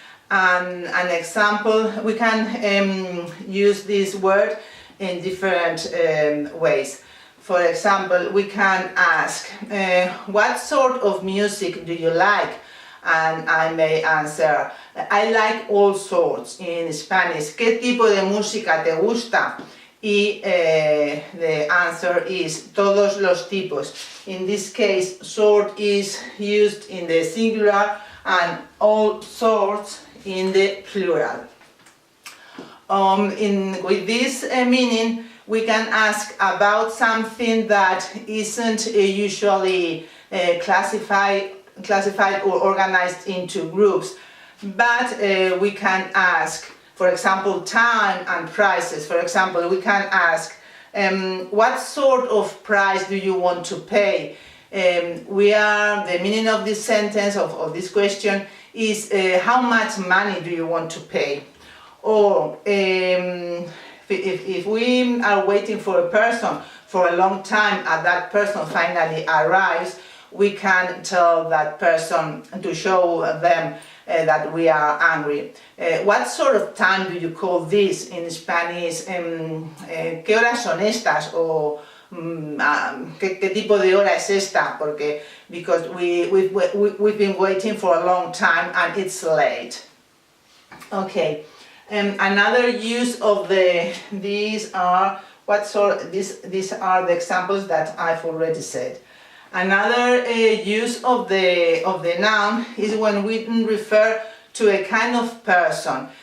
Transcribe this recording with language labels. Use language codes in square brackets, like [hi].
[en] An example, we can use this word in different ways. For example, we can ask, what sort of music do you like? and I may answer, I like all sorts in Spanish. [es] ¿Qué tipo de música te gusta? Y [en] the answer is [es] todos los tipos. [en] In this case, sort is used in the singular and all sorts in the plural. With this meaning, we can ask about something that isn't usually classified or organized into groups, but we can ask, for example, time and prices. For example, we can ask, what sort of price do you want to pay? The meaning of this sentence, of this question, is how much money do you want to pay? Or if we are waiting for a person for a long time and that person finally arrives, we can tell that person to show them that we are angry. What sort of time do you call this in Spanish? [es] ¿Qué horas son estas? O ¿qué tipo de hora es esta? [en] Because we've been waiting for a long time and it's late. Okay. Another use of these are these are the examples that I've already said. Another use of the noun is when we refer to a kind of person.